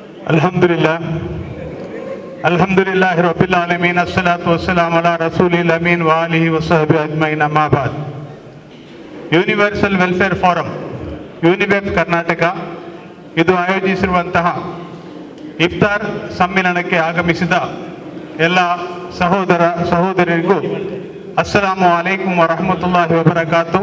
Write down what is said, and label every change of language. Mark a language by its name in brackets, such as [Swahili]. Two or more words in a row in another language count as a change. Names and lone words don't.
[Arabic] الحمد لله رب العالمين الصلاة والسلام على رسول الأمين و آله و صحبه أجمعين أما بعد. [Kannada] ಯೂನಿವರ್ಸಲ್ ವೆಲ್ಫೇರ್ ಫಾರಂ ಯೂನಿವೆಫ್ ಕರ್ನಾಟಕ ಇದು ಆಯೋಜಿಸಿರುವಂತಹ ಇಫ್ತಾರ್ ಸಮ್ಮೇಳನಕ್ಕೆ ಆಗಮಿಸಿದ ಎಲ್ಲ ಸಹೋದರ ಸಹೋದರಿಯರಿಗೂ [Arabic] السلام عليكم ورحمة الله وبركاته.